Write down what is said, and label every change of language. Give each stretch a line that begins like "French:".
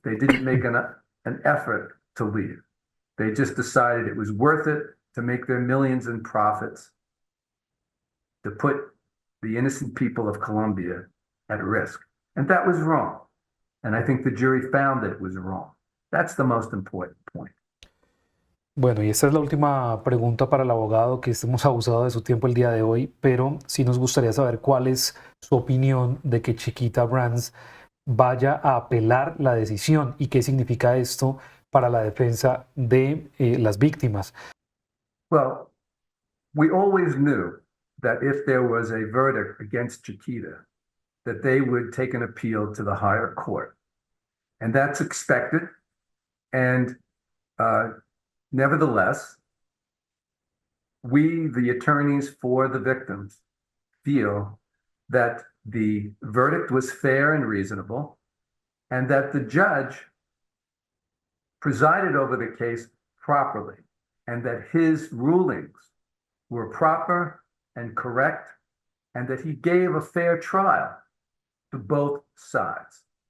English: They didn't make an effort to leave. They just decided it was worth it to make their millions in profits, to put the innocent people of Colombia at risk. And that was wrong. And I think the jury found that it was wrong. That's the most important point.
Spanish: Bueno, y esta es la última pregunta para el abogado, que hemos abusado de su tiempo el día de hoy, pero sí nos gustaría saber cuál es su opinión de que Chiquita Brands vaya a apelar la decisión y qué significa esto para la defensa de las víctimas.
English: Well, we always knew that if there was a verdict against Chiquita, that they would take an appeal to the higher court. And that's expected. And nevertheless, we, the attorneys for the victims, feel that the verdict was fair and reasonable, and that the judge presided over the case properly, and that his rulings were proper and correct, and that he gave a fair trial to both sides.